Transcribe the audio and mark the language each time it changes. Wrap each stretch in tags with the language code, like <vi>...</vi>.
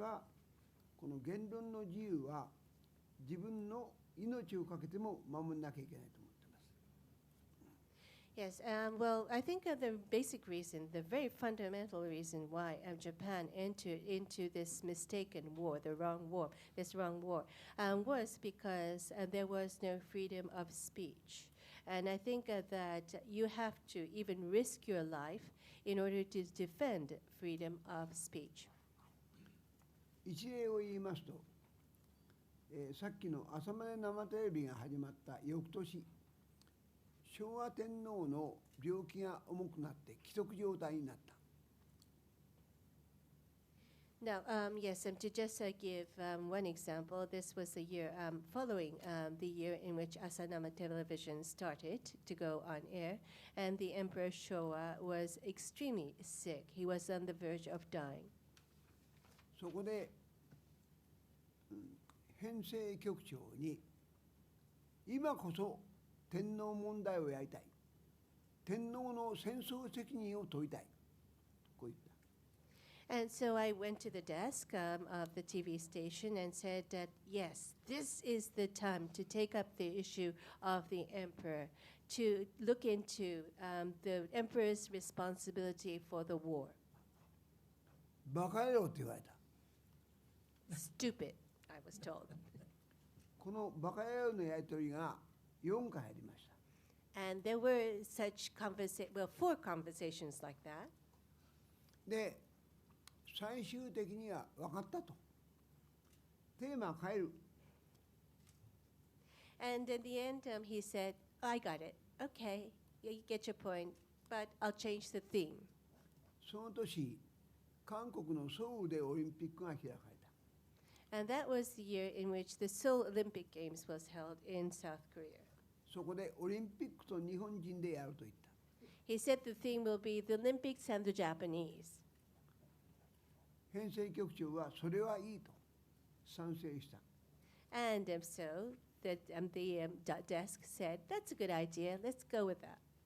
<ja>私はこの言論の自由は自分の命を懸けても守らなきゃいけないと思っています。</ja> <en>Yes, well, I think the basic reason, the very fundamental reason why Japan entered into this mistaken war, this wrong war, was because there was no freedom of speech. And I think that you have to even risk your life in order to defend freedom of speech.</en> <ja>一例を言いますと、さっきの朝まで生テレビが始まった翌年、昭和天皇の病気が重くなって危篤状態になった。</ja> <en>Now, yes, to just give one example, this was the year following the year in which Asanama Television started to go on air, and the Emperor Showa was extremely sick. He was on the verge of dying.</en> <ja>そこで、編成局長に今こそ天皇問題をやりたい。天皇の戦争責任を問いたい。こう言った。</ja> <en>And so I went to the desk of the TV station and said that, yes, this is the time to take up the issue of the emperor, to look into the emperor's responsibility for the war.</en> <ja>バカ野郎って言われた。</ja> <en>Stupid, I was told.</en> <ja>このバカ野郎のやり取りが4回ありました。</ja> <en>And there were such four conversations like that.</en> <ja>で、最終的には分かったと。テーマ変える。</ja> <en>And in the end, he said, I got it. Okay, you get your point, but I'll change the theme.</en> <ja>その年、韓国のソウルでオリンピックが開かれた。</ja> <en>And that was the year in which the Seoul Olympic Games was held in South Korea.</en> <ja>そこでオリンピックと日本人でやると言った。</ja> <en>He said the theme will be the Olympics and the Japanese.</en> <ja>編成局長はそれはいいと賛成した。</ja> <en>And so the desk said, that's a good idea, let's go with that.</en>